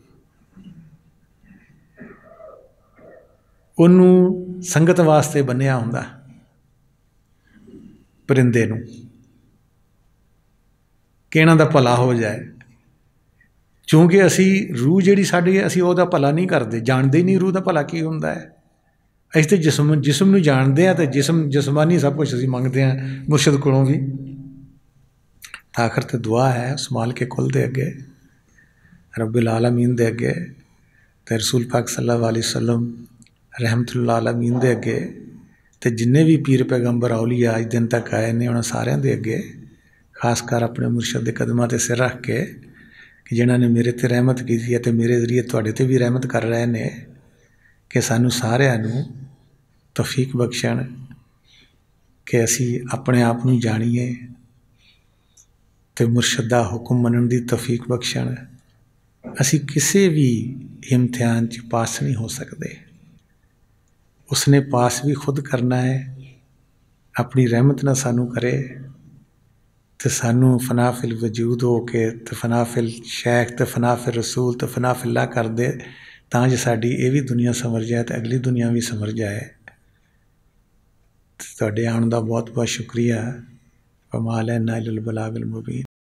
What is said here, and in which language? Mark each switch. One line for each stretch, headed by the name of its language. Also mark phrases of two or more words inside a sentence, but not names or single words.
Punjabi: اونہاں نے سنگت واسطے بنھیا ہوندا پرندے نوں کہ اینہاں دا بھلا ہو جائے، کیونکہ اسی روح جیہڑی ساڈی اسی اوہدا بھلا نہیں کرتے، جانتے ہی نہیں روح دا بھلا کی ہوندا ہے. اسیں تو جسم نوں جانتے ہیں، تو جسمانی سب کچھ اسیں منگتے ہیں مرشد کولوں بھی. آخر تو دعا ہے اس مالک کل دے اگے,
Arabic: رب العالمين
Punjabi: دے اگے، تے رسول پاک
Arabic: صلى الله عليه وسلم رحمة للعالمين
Punjabi: دے اگے، تے جنے بھی پیر پیغمبر اولیاء اج دن تک آئے نے اونہاں ساریاں دے اگے، خاص کر اپنے مرشد کے قدماں تے سر رکھ کے کہ جنہاں نے میرے تے رحمت کی ہے تو میرے ذریعے تہاڈے تے بھی رحمت کر رہے ہیں، کہ سانوں ساریاں نوں توفیق بخشن کہ اسی اپنے آپ نوں جانیے تے مرشد دا حکم منن دی توفیق بخشن. اسی کسی بھی امتحان چ پاس نہیں ہو سکتے، اس نے پاس بھی خود کرنا ہے. اپنی رحمت نا سانوں کرے تو سانوں
Arabic: فنا في الوجود
Punjabi: ہو کے تو
Arabic: فنا في الشيخ
Punjabi: تو
Arabic: فنا في الرسول
Punjabi: تو فنا فی اللہ کر دے، تاں جے ساڈی یہ بھی دنیا سمجھ جائے تو اگلی دنیا بھی سمجھ جائے. تہاڈے آون دا بہت بہت شکریہ.
Arabic: وما علينا إلا البلاغ المبين.